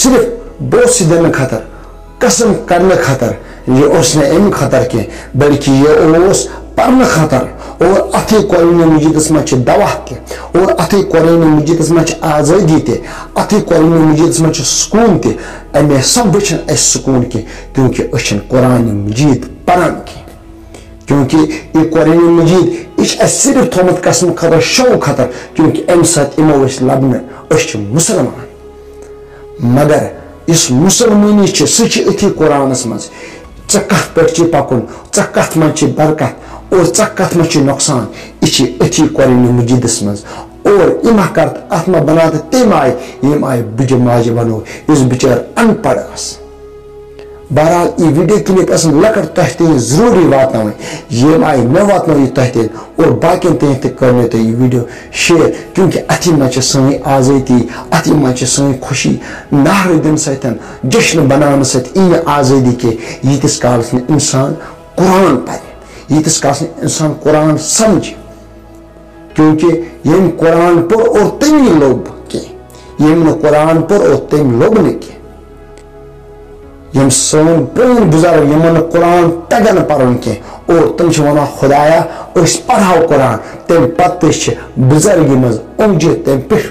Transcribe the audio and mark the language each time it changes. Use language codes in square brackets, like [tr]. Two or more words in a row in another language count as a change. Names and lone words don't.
[ks] صرف بوسہٕ دِنہٕ خٲطرٕ قسم کرنہٕ خٲطرٕ یہِ اوس نہٕ امہِ خٲطرٕ کینٛہہ بلکہِ یہِ اوس پرنہٕ خٲطرٕ اور اتھٕے قرآنِ مجیٖدس منٛز چھِ دوا تہِ اور اتھٕے قرآنِ مجیٖدس منٛز چھِ آزٲدی تہِ اتھٕے قرآنِ مجیٖدس منٛز چھُ سکوٗن تہِ امے سببہٕ چھُنہٕ اسہِ سکوٗن کینٛہہ کیونکہ أسۍ چھِنہٕ قرآنِ مجیٖد پران کینٛہہ کیونکہ یہ قرآنِ مجیٖد یہ چھُ اسہِ صرف تھوٚومُت قسم خٲطرٕ شو خٲطرٕ کیونکہ امہِ سۭتۍ یِمو أسۍ لبنہٕ أسۍ چھِ مُسلمان مگر یُس مُسلمٲنی چھِ سُہ چھِ أتھی قرآنس منٛز ژےٚ کتھ پٮ۪ٹھ چھِ پکُن ژےٚ کتھ منٛز چھِ برکت اور ژےٚ کتھ منٛز چھِ نۄقصان یہِ چھِ أتھی قرآنِ مجیٖدس منٛز اور یہِ ما کر اتھ ما بنا تہٕ تمہِ آیہِ ییٚمہِ آیہِ بٕجہِ ماجہِ بنوو یُس بِچٲر ان پڑھ ٲس بہرحال یہ ویڈیو کلپ ٲسن لۄکٕٹ تۄہہِ تام ضروٗری واتناوٕنۍ ییٚمہِ آیہِ مےٚ واتنٲو یہِ تۄہہِ تام اور باقین تام تہِ کٔرنٲیِو تُہۍ یہِ ویڈیو شیر کیونکہ اتھی منٛز چھِ سٲنۍ آزٲدی اتھی منٛز چھِ سٲنۍ خوشی نعرٕ دِنہٕ سۭتۍ جشن بناونہٕ سۭتۍ یی نہٕ آزٲدی کینٛہہ ییٖتِس کالس نہٕ انسان قرآن پرِ ییٖتِس کالس نہٕ انسان قرآن سمجھِ کیونکہ ییٚمۍ قرآن پوٚر اور تٔمی لوٚب کینٛہہ ییٚمۍ نہٕ قرآن پوٚر اور تٔمۍ لوٚب نہٕ کینٛہہ یم سون پرٛٲنۍ بُزرگ یِمن نہٕ قرآن تگان پرُن کینٛہہ اور تِم چھِ ونان خۄدایا أسۍ پرہاو قرآن تمہِ پتہٕ تہِ چھِ بُزرگی منٛز اوٚنٛگجہِ تمہِ پیٚٹھ